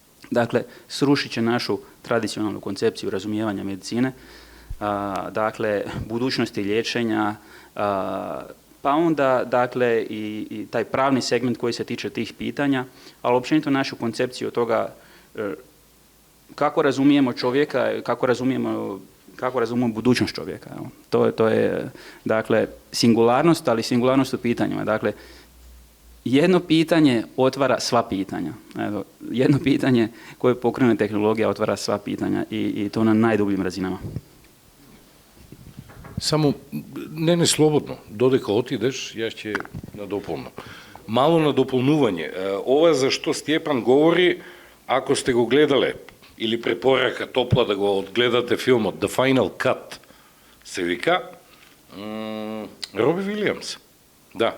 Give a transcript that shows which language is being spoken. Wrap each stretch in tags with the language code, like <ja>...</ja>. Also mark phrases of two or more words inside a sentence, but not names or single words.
<hr>dakle, srušit će našu tradicionalnu koncepciju razumijevanja medicine, dakle, budućnosti liječenja, pa onda, dakle, i taj pravni segment koji se tiče tih pitanja, ali općenito našu koncepciju toga kako razumijemo čovjeka, kako razumijemo budućnost čovjeka. To je, dakle, singularnost, ali singularnost u pitanjima. Dakle, jedno pitanje otvara sva pitanja. Evo, jedno pitanje koje pokrene tehnologija otvara sva pitanja i to na najdubljim razinama.</hr> <mk>Само, не слободно, додека отидеш, јас ќе надополнам. Мало надополнување. Ова за што Стјепан говори, ако сте го гледале, или препорака топла да го одгледате филмот The Final Cut, се вика, Роби Вилијамс. Да.</mk>